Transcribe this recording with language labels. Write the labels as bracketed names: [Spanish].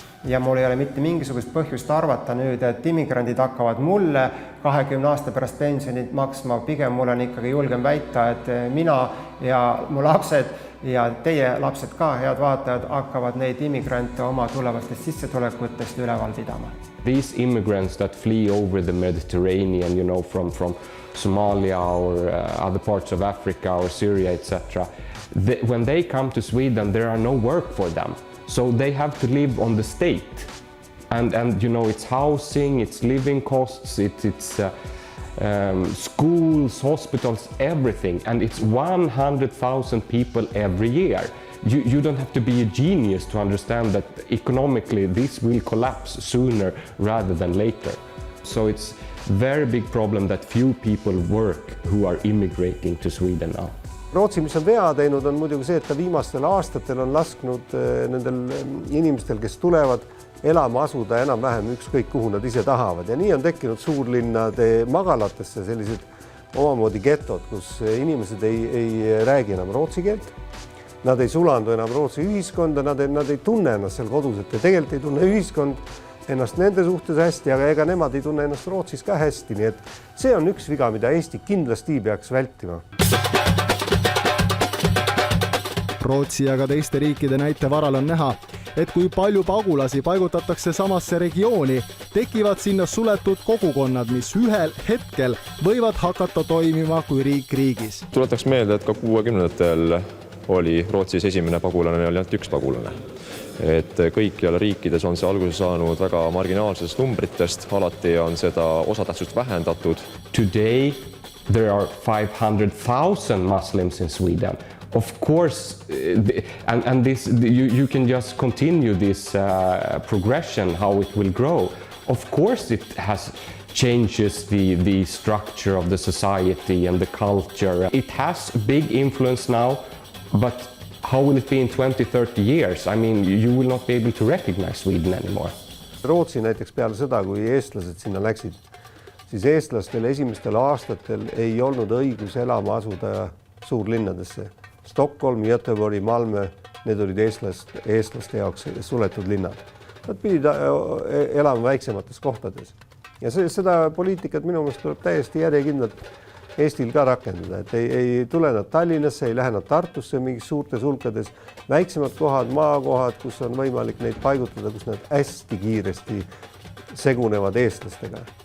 [Estonian] Ja mul ei ole mitte mingisugust põhjust arvata nüüd, et immigrandid hakkavad mulle 20 aasta pärast pensionit maksma. Pigem mul on ikkagi julgem väita, et mina ja mu lapsed ja teie lapsed ka, head vaatajad, hakkavad neid immigrante oma tulevastest sissetulekutest üleval pidama. [English] These immigrants that flee over the Mediterranean, you know, from Somalia or other parts of Africa or Syria, etc. When they come to Sweden, there are no work for them. So they have to live on the state. And you know, it's housing, it's living costs, it's schools, hospitals, everything. And it's 100,000 people every year. You don't have to be a genius to understand that economically this will collapse sooner rather than later. So it's a very big problem that few people work who are immigrating to Sweden now. [Estonian] Rootsi, mis on vea teinud, on muidugi see, et ta viimastel aastatel on lasknud nendel inimestel, kes tulevad, elama asuda enam-vähem ükskõik, kuhu nad ise tahavad. Ja nii on tekkinud suurlinnade magalatesse sellised omamoodi getod, kus inimesed ei räägi enam rootsi keelt. Nad ei sulandu enam Rootsi ühiskonda, nad ei tunne ennast seal kodus, et tegelikult ei tunne ühiskond ennast nende suhtes hästi, aga ega nemad ei tunne ennast Rootsis ka hästi. Nii et see on üks viga, mida Eesti kindlasti peaks vältima. Rootsi ja ka teiste riikide näite varal on näha, et kui palju pagulasi paigutatakse samasse regiooni, tekivad sinna suletud kogukonnad, mis ühel hetkel võivad hakata toimima kui riik riigis. Tuletaks meelde, et ka 60-ndatel oli Rootsis esimene pagulane, oli ainult üks pagulane. Et kõikjal riikides on see alguse saanud väga marginaalsest numbritest, alati on seda osatähtsust vähendatud. [English] Today there are 500,000 Muslims in Sweden. Of course, and this you can just continue this progression, how it will grow. Of course it has changes the structure of the society and the culture. It has a big influence now, but how will it be in 20-30 years? I mean, you will not be able to recognize Sweden anymore. [Estonian] Rootsi näiteks peale seda, kui eestlased sinna läksid, siis eestlastel esimestel aastatel ei olnud õigus elama asuda suurlinnadesse. Stockholm, Göteborg, Malmö, need olid eestlaste jaoks suletud linnad. Nad pidid elama väiksemates kohtades. Ja seda poliitikat minu meelest tuleb täiesti järjekindlalt Eestil ka rakendada, et ei tule nad Tallinnasse, ei lähe nad Tartusse mingis suurtes hulkades, väiksemad kohad, maakohad, kus on võimalik neid paigutada, kus nad hästi kiiresti segunevad eestlastega.